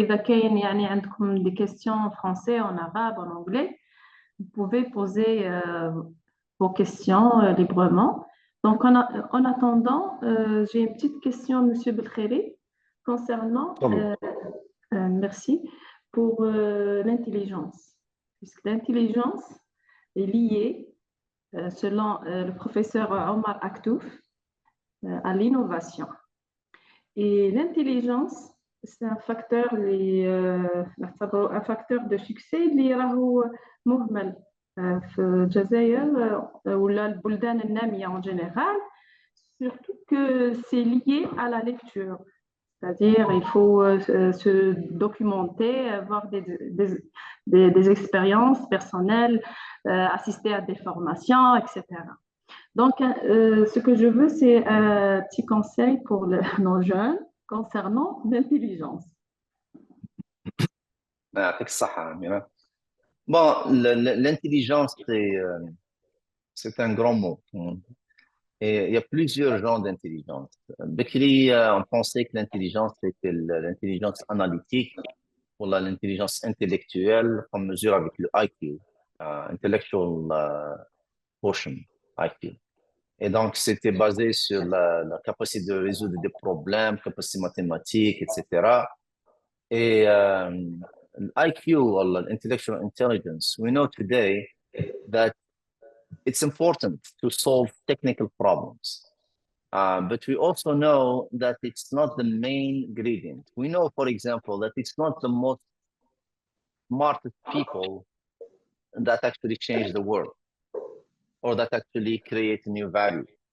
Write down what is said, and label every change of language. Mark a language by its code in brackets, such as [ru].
[ar] إذا كاين يعني عندكم [fr] des questions en français, en arabe, en anglais, vous pouvez poser vos questions librement. Donc en attendant, j'ai une petite question, Monsieur Belkhiri, concernant, merci, pour l'intelligence. Puisque l'intelligence est liée, selon le professeur Omar Aktouf, à l'innovation. Et l'intelligence, c'est un facteur, un facteur de succès [ar] اللي راهو مهمل في الجزائر ولا البلدان النامية [fr] en général, surtout que c'est lié à la lecture. C'est-à-dire, il faut se documenter, avoir des expériences personnelles, assister à des formations, etc. Donc, ce que je veux, c'est un petit conseil pour nos jeunes concernant l'intelligence. [ar] يعطيك الصحة أميرة. [fr] Bon, l'intelligence, c'est un grand mot. Et il y a plusieurs genres d'intelligence. Bekri, on pensait que l'intelligence, c'était l'intelligence analytique ou l'intelligence intellectuelle qu'on mesure avec le IQ, intellectual quotient, IQ. Et donc, c'était basé sur la capacité de résoudre des problèmes, capacité mathématique, etc. [en] Et IQ, or intellectual intelligence, we know today that it's important to solve technical problems. But we also know that it's not the main ingredient. We know, for example, that it's not the most smartest people that actually change the world or that actually create new value.